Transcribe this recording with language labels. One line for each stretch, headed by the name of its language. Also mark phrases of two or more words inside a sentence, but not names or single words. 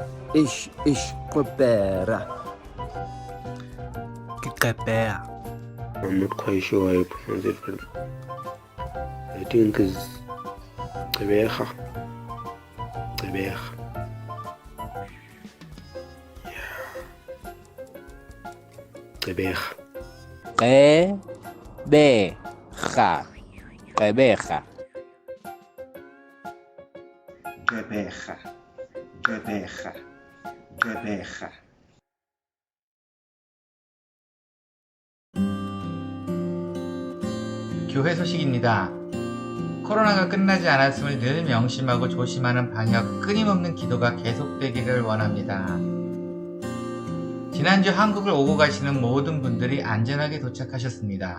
English: Ish compera. Que capea. I'm not quite sure how I pronounce it, but I think it's Rebecca. Rebecca. Yeah. Rebecca. Rebecca. Quebeja. Quebeja. Quebeja. Quebeja. Quebeja.
Korean: 교회 소식입니다. 코로나가 끝나지 않았음을 늘 명심하고 조심하는 방역 끊임없는 기도가 계속되기를 원합니다. 지난주 한국을 오고 가시는 모든 분들이 안전하게 도착하셨습니다.